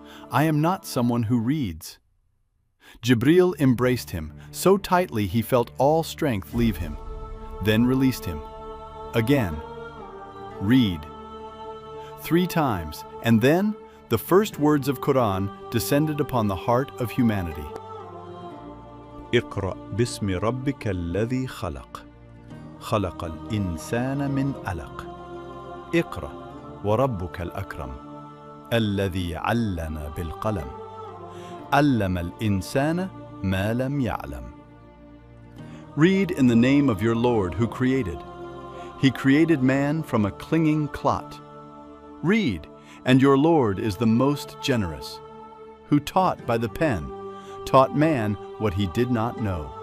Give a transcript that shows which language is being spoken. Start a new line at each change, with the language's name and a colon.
English: I am not someone who reads. Jibril embraced him so tightly he felt all strength leave him, then released him. Again. Read. 3 times, and then the first words of Quran descended upon the heart of humanity.
Arabic: اقرأ باسم ربك الذي خلق خلق الإنسان من علق اقرأ وربك الأكرم الذي علم بالقلم علم الإنسان ما لم يعلم.
English: Read in the name of your Lord who created. He created man from a clinging clot. Read, and your Lord is the most generous, who taught by the pen, taught man what he did not know.